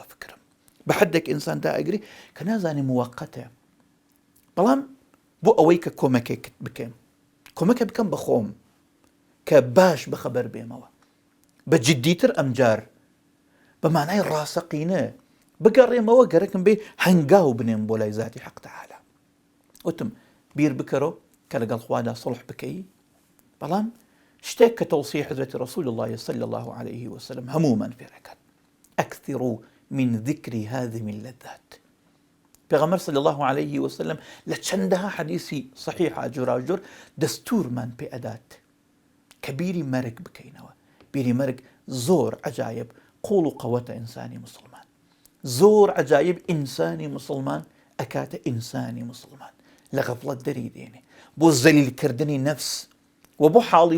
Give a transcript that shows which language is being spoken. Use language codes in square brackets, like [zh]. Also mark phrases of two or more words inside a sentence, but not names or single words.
[ckb] فکرم بە حەدێک ئینسان دائەگرێ کە نازانێ موەقەتە بەڵام بۆ ئەوەی کە کۆمەکێکت بکەم کۆمەکە بکەم بە خۆم کە باش بەخەبەر بێمەوە بە جددیتر ئەمجار بە مانای ڕاستەقینە بگەڕێمەوە گەرەکم بێ هەنگاو بنێم بۆ لای ذاتی حەق تەعالا وتم بیر بکەرەوە کە لەگەڵ خوادا سڵح بکەی بەڵام شتێک کە تەوصیە حەزرەتی ڕەسوول الله [ar] صلی الله عليه وسلم [ckb] هەموومان فێرەکات [ar] ئەکثروا من ذكر هذه اللذات [ckb] پێغەمبەر [ar] صلی الله عليه [ckb] وسلم لە چەندەها حەدیثی صحیحە جۆراوجۆر دەستوورمان پێ ئەدات کە بیری مەرگ بکەینەوە بیری مەرگ زۆر عەجایب قوڵ و قەوەتە ئینسانی مسلمان زۆر عەجایب ئینسانی مسلمان ئەکاتە ئینسانی مسلمان لە غەفڵەت دەری دێنێ بۆ زەلیلکردنی نەفس و بۆ حاڵی